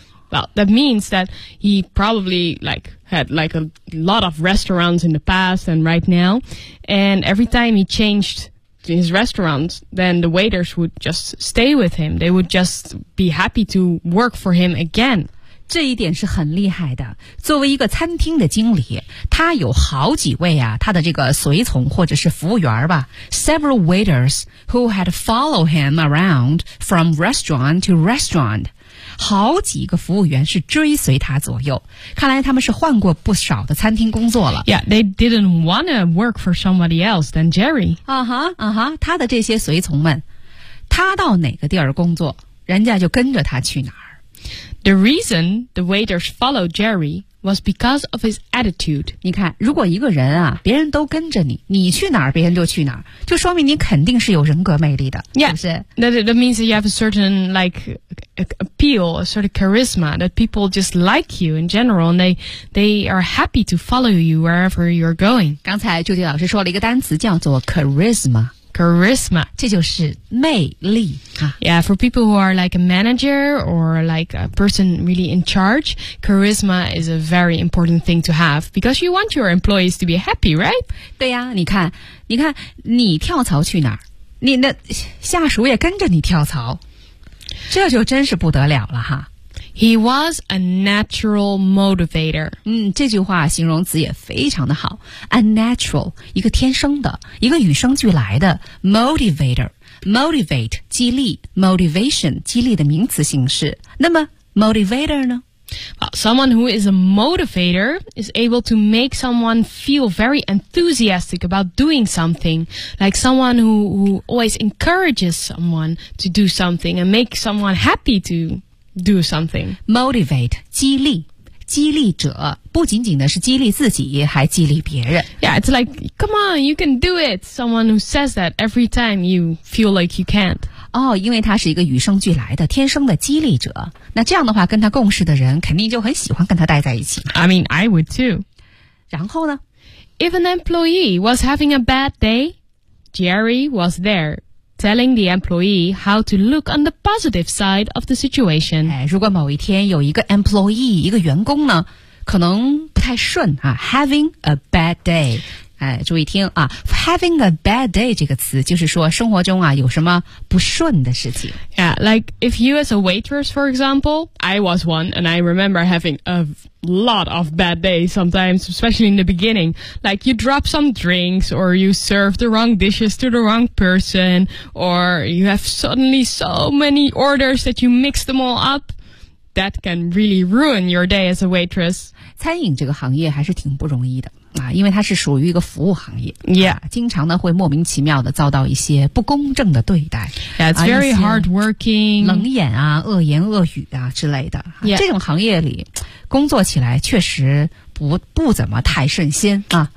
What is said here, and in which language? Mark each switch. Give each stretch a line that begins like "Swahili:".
English: Well, that means that he probably, like... had like a lot of restaurants in the past and right now. And every time he changed his restaurant, then the waiters would just stay with him. They would just be happy to work for him again.
Chinese: 这一点是很厉害的。作为一个餐厅的经理，他有好几位啊，他的这个随从或者是服务员吧。
English: Several waiters who had followed him around from restaurant to restaurant.
Chinese: 好几个服务员是追随他左右，看来他们是换过不少的餐厅工作了。
English: Yeah, they didn't want to work for somebody else than Jerry.
Chinese: 啊哈，啊哈，他的这些随从们，他到哪个地儿工作，人家就跟着他去哪儿。
English: The reason the waiters followed Jerry was because of his attitude.
Chinese: 你看，如果一个人啊，别人都跟着你，你去哪儿，别人就去哪儿，就说明你肯定是有人格魅力的，
English: yeah,
Chinese: 是不是？
English: That means that you have a certain, like... appeal, a sort of charisma that people just like you in general and they are happy to follow you wherever you're going.
Chinese: 刚才朱迪老师说了一个单词叫做 charisma.
English: Charisma.
Chinese: 这就是魅力、啊、
English: Yeah, for people who are like a manager or like a person really in charge, charisma is a very important thing to have because you want your employees to be happy, right?
Chinese: 对呀、啊、你看你跳槽去哪儿你那下属也跟着你跳槽这就真是不得了了哈。
English: He was a natural motivator.
Chinese: 嗯，这句话形容词也非常的好。 A natural, 一个天生的，一个与生俱来的 motivator. Motivate, 激励 ,motivation, 激励的名词形式。那么 motivator 呢？
English: Well, someone who is a motivator is able to make someone feel very enthusiastic about doing something, like someone who always encourages someone to do something and make someone happy to do something.
Chinese: Motivate, 激励，激励者，不仅仅的是激励自己，还激励别人。
English: Yeah, it's like, come on, you can do it. Someone who says that every time you feel like you can't.
Chinese: 哦，因为他是一个与生俱来的天生的激励者，那这样的话，跟他共事的人肯定就很喜欢跟他待在一起。
English: I mean, I would too.
Chinese: 然后呢
English: ？If an employee was having a bad day, Jerry was there telling the employee how to look on the positive side of the situation.
Chinese: 哎，如果某一天有一个 employee, 一个员工呢，可能不太顺啊，
English: having a bad day.
Chinese: 哎，注意听啊 ，
English: having a bad day
Chinese: 这个词就是说生活中啊有什么不顺的事情。
English: Yeah, like if you as a waitress, for example, I was one, and I remember having a lot of bad days sometimes, especially in the beginning. Like you drop some drinks, or you serve the wrong dishes to the wrong person, or you have suddenly so many orders that you mix them all up. That can really ruin your day as a waitress.
Chinese: 餐饮这个行业还是挺不容易的啊，因为它是属于一个服务行业。
English: Yeah,
Chinese: 经常呢会莫名其妙的遭到一些不公正的对待。
English: Yeah, it's very hardworking.
Chinese: 冷眼啊，恶言恶语啊之类的。
English: Yeah.
Chinese: 这种行业里工作起来确实不怎么太顺心啊、